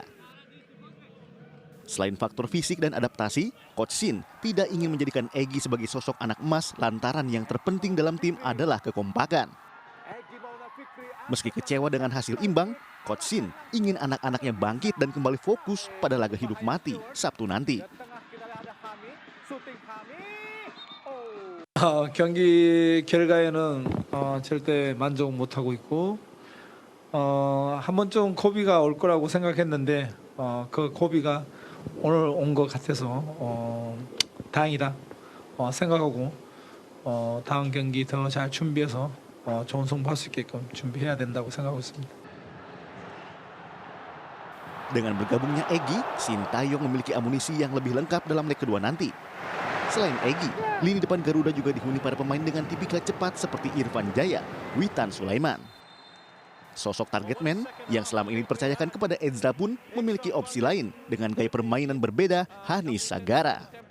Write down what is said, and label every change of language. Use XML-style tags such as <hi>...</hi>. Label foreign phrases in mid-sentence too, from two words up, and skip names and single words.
<id>Selain faktor fisik dan adaptasi, Coach Sin tidak ingin menjadikan Egy sebagai sosok anak emas lantaran yang terpenting dalam tim adalah kekompakan. Meski kecewa dengan hasil imbang, Coach Sin ingin anak-anaknya bangkit dan kembali fokus pada laga hidup mati Sabtu nanti.</id> <ko>경기 결과에는 절대 만족 못하고 있고 한 번쯤 고비가 올 거라고 생각했는데 그 고비가 오늘 온 것 같아서 다행이다 생각하고 다음 경기 더 잘 준비해서 좋은 승부 할 수 있게끔 준비해야 된다고 생각하고 있습니다.</ko> <id>Dengan bergabungnya Egy, Sintayong memiliki amunisi yang lebih lengkap dalam leg kedua nanti. Selain Egy, lini depan Garuda juga dihuni para pemain dengan tipikal cepat seperti Irfan Jaya, Witan Sulaiman. Sosok</id> <en>target man</en> <id>yang selama ini dipercayakan kepada Ezra pun memiliki opsi lain dengan gaya permainan berbeda, Hanis Sagara.</id>